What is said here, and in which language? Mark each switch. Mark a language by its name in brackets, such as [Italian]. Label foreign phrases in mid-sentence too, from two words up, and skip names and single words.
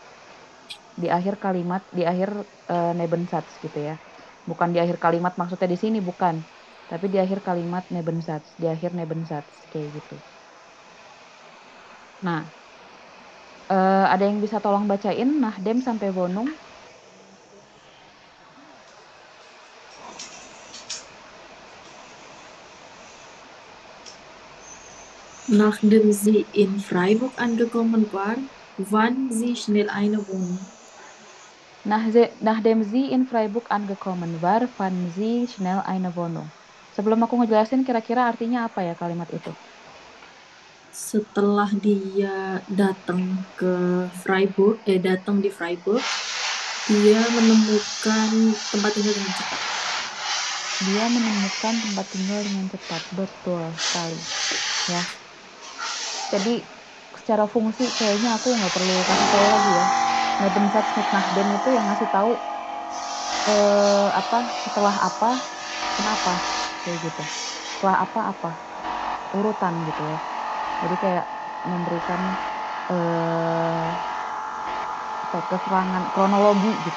[Indonesian] Di akhir kalimat, di akhir Nebensatz gitu ya. Bukan di akhir kalimat maksudnya di sini, bukan. Tapi di akhir kalimat Nebensatz, di akhir Nebensatz, kayak gitu. Nah, ada yang bisa tolong bacain Nachdem sampai Wohnung? [German] Nachdem sie in Freiburg angekommen war, fand sie schnell eine Wohnung. Nachdem sie in Freiburg angekommen war, fand sie schnell eine Wohnung. [Indonesian] Sebelum aku ngejelasin kira-kira artinya apa ya kalimat itu? Setelah dia datang di Freiburg, dia menemukan tempat tinggal dengan cepat. Dia menemukan tempat tinggal dengan cepat, betul sekali ya. Jadi secara fungsi kayaknya aku nggak perlu kasih tahu lagi ya. [German] Nebensatz mit Nachdem [Indonesian] itu yang ngasih tahu setelah apa, kenapa kayak gitu. Setelah apa urutan gitu ya. Jadi kayak memberikan keterangan kronologi gitu.